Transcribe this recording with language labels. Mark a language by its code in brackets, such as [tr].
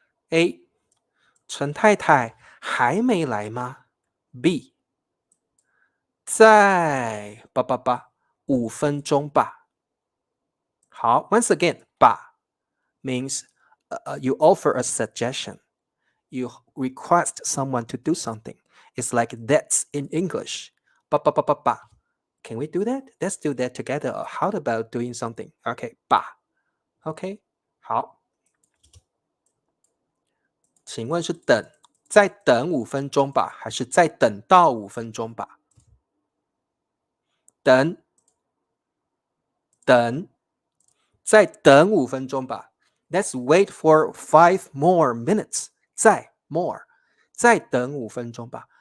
[zh] A，陈太太还没来吗？B，在5分钟吧。 [en] 好，once again，吧 means you offer a suggestion. You request someone to do something. It's like that's in English. Ba. Can we do that? Let's do that together. Or how about doing something? [zh] Okay, 吧 OK，好，请问是再等5分钟吧，还是再等到5分钟吧？等等，再等5分钟吧。 [en] Let's wait for 5 more minutes. [zh] 再 more，再等5分钟吧。